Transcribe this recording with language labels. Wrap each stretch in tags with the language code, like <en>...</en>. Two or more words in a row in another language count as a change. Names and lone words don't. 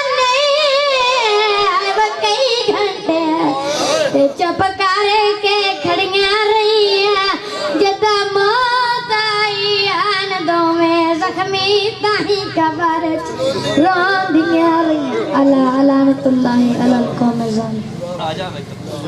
<pa>ਨਹੀਂ ਵੋ ਕਈ ਘੰਟੇ ਤੇ ਚੁੱਪ ਕਰਕੇ ਖੜ੍ਹੀਆਂ ਰਹੀਆਂ ਜਦਾਂ ਮੌਤ ਆਈ ਅਨ ਦੋਵੇਂ ਜ਼ਖ਼ਮੀ ਤਾਹੀਂ ਕਬਰ ਚ ਰੋਂਦੀਆਂ ਰਹੀਆਂ</pa> <ar>ألا لعنة الله على القوم ظالم.</ar>